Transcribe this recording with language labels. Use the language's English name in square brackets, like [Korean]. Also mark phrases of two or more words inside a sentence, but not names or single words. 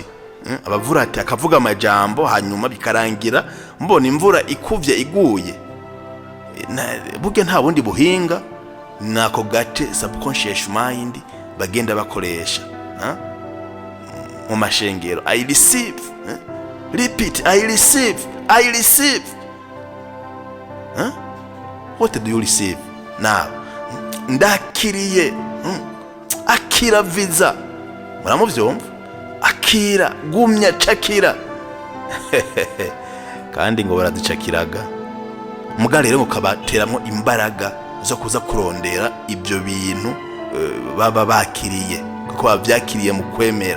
[Rundi] Abavurati akavuga amajambo hanyuma bikarangira mbona imvura ikuvye iguye. Burya nta bundi buhinga, nako gace [English] subconscious mind [Rundi] bagenda bakoresha mu mashengero. [English] I receive, repeat, I receive. What do you receive now? [Rundi] Ndakiriye, akira visa. Muramuvyumva? Akira, gumya, cakira. Kandi ngo baraducakiraga, muga rero mukabateramwo imbaraga zo kuza kurondera ibyo bintu baba bakiriye, kuko bavyakiriye mu kwemera.